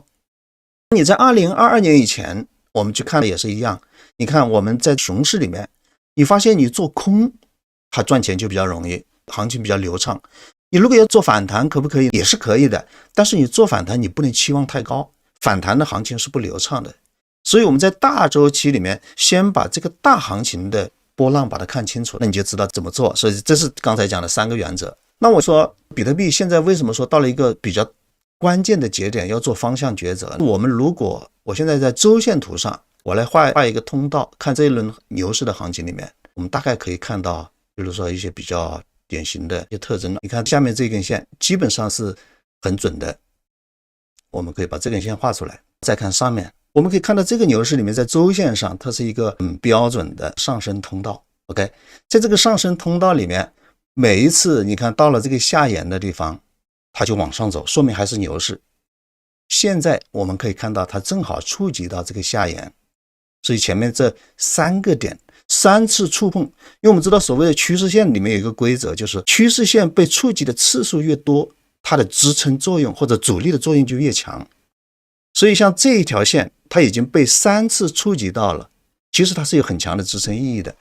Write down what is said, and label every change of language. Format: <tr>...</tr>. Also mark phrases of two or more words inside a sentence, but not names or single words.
<zh>你在2022年以前我們去看的也是一樣，你看我们在熊市裡面你發現你做空它賺錢就比較容易，行情比較流暢。你如果要做反彈可不可以？也是可以的，但是你做反彈你不能期望太高，反彈的行情是不流暢的。所以我們在大周期裡面先把這個大行情的波浪把它看清楚，那你就知道怎麼做。所以這是剛才講的3個原則。那我說比特幣現在為什麼說到了一個比較關鍵的節點要做方向抉擇？我們如果我現在在周線圖上我來畫一個通道，看這一輪牛市的行情裡面，我們大概可以看到比如說一些比较典型的一些特徵。你看下面這根線基本上是很準的，我們可以把這根線畫出来。再看上面我们可以看到这個牛市裡面在周線上它是一個很標準的上升通道。 OK， 在這個上升通道裡面每一次你看到了這個下沿的地方它就往上走，說明還是牛市。現在我們可以看到它正好觸及到這個下沿，所以前面這3個點3次觸碰，因為我們知道所謂的趨勢線裡面有一個規則，就是趨勢線被觸及的次數越多，它的支撐作用或者阻力的作用就越強。所以像這一條線它已經被3次觸及到了，其實它是有很強的支撐意義的。</zh>